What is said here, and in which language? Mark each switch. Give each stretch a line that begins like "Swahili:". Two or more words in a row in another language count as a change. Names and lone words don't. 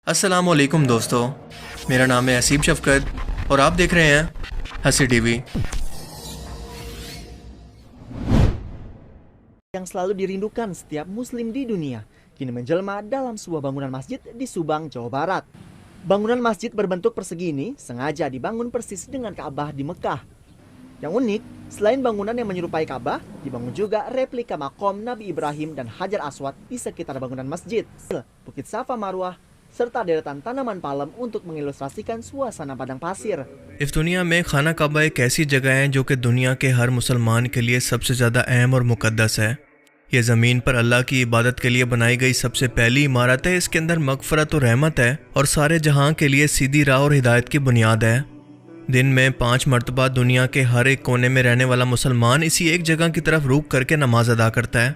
Arabic: السلام عليكم
Hindi: दोस्तों, मेरा नाम है असीब शफकत और आप देख रहे हैं हंसी टीवी।
Indonesian: Yang selalu dirindukan setiap muslim di dunia kini menjelma dalam sebuah bangunan masjid di Subang, Jawa Barat. Bangunan masjid berbentuk persegi ini sengaja dibangun persis dengan Ka'bah di Mekah. Yang unik, selain bangunan yang menyerupai Ka'bah, dibangun juga replika makom Nabi Ibrahim dan Hajar Aswad di sekitar bangunan masjid. Bukit Safa Marwah serta deretan tanaman palem untuk mengilustrasikan suasana padang pasir.
Hindi: इस दुनिया में खाना काबा एक ऐसी जगह है जो कि दुनिया के हर मुसलमान के लिए सबसे ज़्यादा अहम और मुक़द्दस है। ये ज़मीन पर अल्लाह की इबादत के लिए बनाई गई सबसे पहली इमारत है। इसके अंदर मग़फ़रत और रहमत है और सारे जहां के लिए सीधी राह और हिदायत की बुनियाद है। दिन में 5 मरतबा दुनिया के हर एक कोने में रहने वाला मुसलमान इसी एक जगह की तरफ रुख करके नमाज अदा करता है।